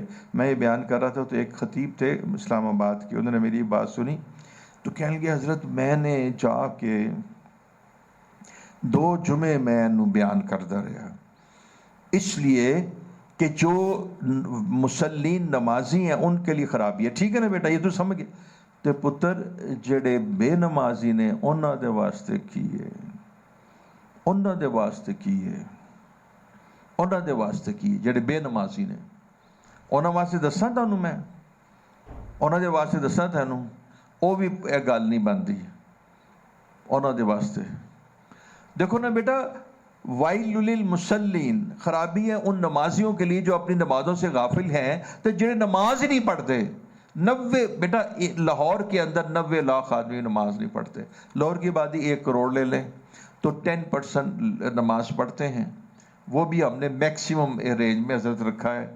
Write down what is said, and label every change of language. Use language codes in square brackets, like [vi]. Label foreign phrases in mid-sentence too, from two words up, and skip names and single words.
[ur] میں یہ بیان کر رہا تھا تو ایک خطیب تھے اسلام آباد کے، انہوں نے میری بات سنی تو کہنے لگے حضرت میں نے جا کے 2 جمعے میں بیان کرتا رہا، اس لیے کہ جو مسلین نمازی ہیں ان کے لیے خرابی ہے. ٹھیک ہے نا بیٹا، یہ تو سمجھ گئے. [pa] تے پتر جڑے بے نمازی نے انہاں دے واسطے کیے، انہاں دے واسطے کیے، انہاں دے واسطے کیے جڑے بے نمازی نے. انہاں واسطے دساں تانوں میں، انہاں دے واسطے دساں تانوں، وہ بھی ایک گل نہیں بنتی انہاں دے واسطے. [ur] دیکھو نا بیٹا، [ar] وَيْلٌ لِلْمُصَلِّينَ، [ur] خرابی ہے ان نمازیوں کے لیے جو اپنی نمازوں سے غافل ہیں، تو جنہیں نماز ہی نہیں پڑھتے. 90 بیٹا لاہور کے اندر 90 لاکھ آدمی نماز نہیں پڑھتے. لاہور کی آبادی 1 کروڑ لے لیں تو 10% نماز پڑھتے ہیں، وہ بھی ہم نے [en] maximum range [ur] میں حضرت رکھا ہے.